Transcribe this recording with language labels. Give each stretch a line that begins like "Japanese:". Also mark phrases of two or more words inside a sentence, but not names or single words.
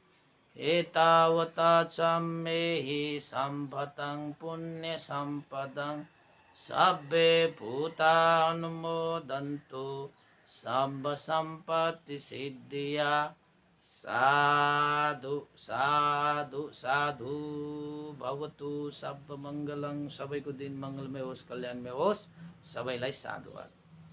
Pali: एतावता सम्मेहि सम्भतं पुण्य सम्पदं सब्बे भूता अनुमोदन्तु सब्ब सम्पत्ति सिद्धिया। साधु साधु साधु भवतु सब मङ्गलं।
Nepali: सबैको दिन मङ्गलमय होस्, कल्याणमय होस्। सबैलाई साधुवाद।